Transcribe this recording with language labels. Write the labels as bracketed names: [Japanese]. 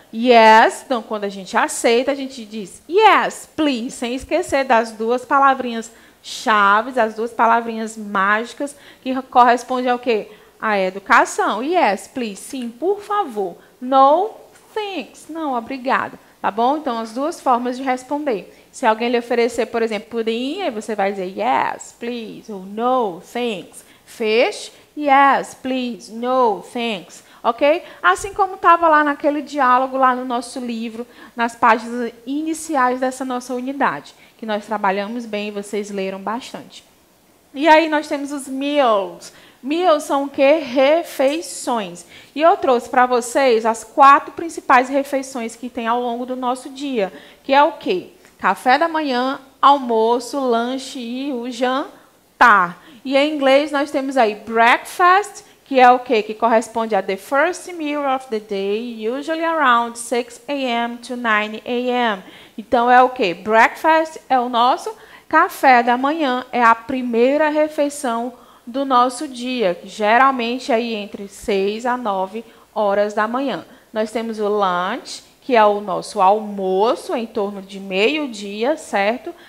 [Portuguese] Yes, então, quando a gente aceita, a gente diz [English] yes, please, [Portuguese] sem esquecer das 2 palavrinhas chaves, as 2 palavrinhas mágicas, que correspondem ao quê? A educação. [English] Yes, please, [Portuguese] sim, por favor. [English] No, thanks, [Portuguese] não, obrigada. Tá bom? Então, as 2 formas de responder. Se alguém lhe oferecer, por exemplo, pudim, aí você vai dizer [English] yes, please, [Portuguese] ou [English] no, thanks. Fish, yes, please, no, thanks. Ok? [Portuguese] Assim como estava lá naquele diálogo, lá no nosso livro, nas páginas iniciais dessa nossa unidade, que nós trabalhamos bem e vocês leram bastante. E aí nós temos os meals. Meals são o quê? Refeições. E eu trouxe para vocês as 4 principais refeições que tem ao longo do nosso dia, que é o quê? Café da manhã, almoço, lanche e o jantar. E em inglês nós temos aí breakfast, que é o quê? Que corresponde a [English] the first meal of the day, usually around 6 a.m. to 9 a.m. [Portuguese] Então é o quê? Breakfast é o nosso café da manhã, é a primeira refeição do nosso dia, geralmente aí entre 6 a 9 horas da manhã. Nós temos o lunch, que é o nosso almoço, em torno de meio-dia, certo?